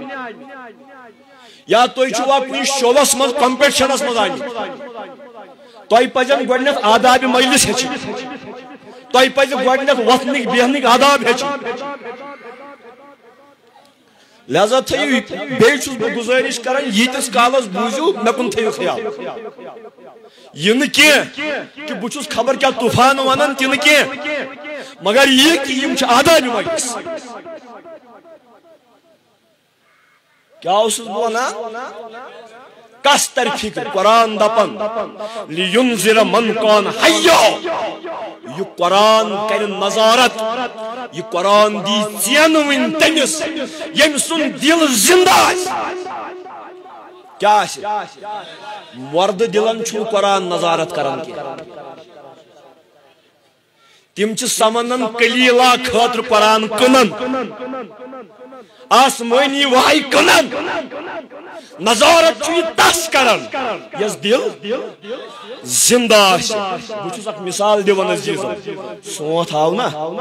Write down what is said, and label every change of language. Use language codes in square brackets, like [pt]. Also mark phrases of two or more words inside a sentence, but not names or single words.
[ks] یا تُہۍ چھِوا کُنہِ شووَس منٛز کمپِٹشنس منٛز آمٕتۍ تۄہہِ پزن گۄڈٕنٮ۪تھ آدابِ مجلس ہیٚچھِنۍ تۄہہِ پزِ گۄڈٕنٮ۪تھ وۄتھنٕکۍ بیہنٕکۍ آداب ہیٚچھِنۍ لہذا تھٲیِو بیٚیہِ چھُس بہٕ گُزٲرِش کران ییٖتِس کالس بوٗزِو مےٚ کُن تھٲیِو خیال یہِ نہٕ کینٛہہ کہِ بہٕ چھُس خبر کیٛاہ طوٗفان ونان تہِ نہٕ کینٛہہ مگر یہِ کہِ یِم چھِ آدابِ مجلس کیٛاہ اوسُس بہٕ ونان کس تر فکر قرآن دپن [ar] لِینذِرَ مَنْ کان حَیًّا [ks] یہ قرآن کرِ نظارت یہ قرآن دی ژینوٕنۍ تٔمِس ییٚمہِ سُنٛد دل زندہ آسہِ کیٛاہ آسہِ وردٕ دلن چھُنہٕ قرآن نظارت کران کینٛہہ تِم چھِ سمنن کلیٖلا خٲطرٕ قرآن کٕنان آسمٲنی وحی کٕنان نظارت چھُ یہِ تس کران یس دل زندہ آسہِ بہٕ چھُس اکھ مثال دِوان عزیٖزن سونٛتھ آو نا